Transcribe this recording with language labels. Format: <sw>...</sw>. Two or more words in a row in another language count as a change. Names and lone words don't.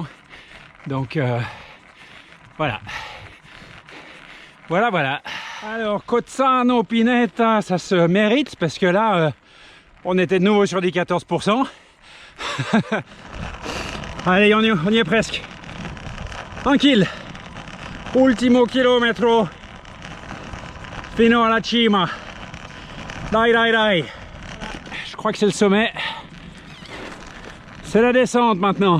<fr>Donc voilà. Voilà. Alors, Cozzano Pineta, ça se mérite parce que là, on était de nouveau sur des 14%. Allez, on y est presque. Tranquille.</fr> <it>Ultimo chilometro. Fino alla cima. Dai.</it> <fr>Je crois que c'est le sommet. C'est la descente maintenant.</fr>